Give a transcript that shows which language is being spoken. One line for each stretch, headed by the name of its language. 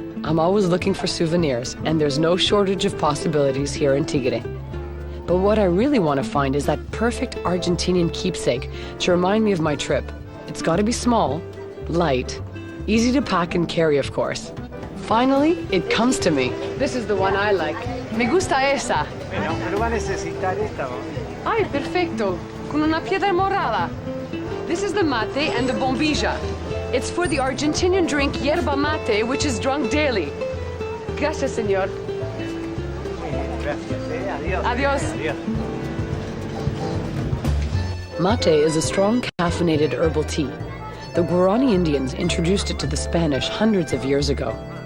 English: I'm always looking for souvenirs, and there's no shortage of possibilities here in Tigre. But what I really want to find is that perfect Argentinian keepsake to remind me of my trip. It's got to be small, light, easy to pack and carry, of course. Finally, it comes to me. This is the one I like.
Spanish: Me gusta esa. Pero va a necesitar esta, ¿no? Ay, perfecto. Con una piedra morada.
English: This is the mate and the bombilla. It's for the Argentinian drink yerba mate, which is drunk daily.
Spanish: Gracias, señor. Gracias, adiós. Adiós. Adiós.
English: Mate is a strong caffeinated herbal tea. The Guarani Indians introduced it to the Spanish hundreds of years ago.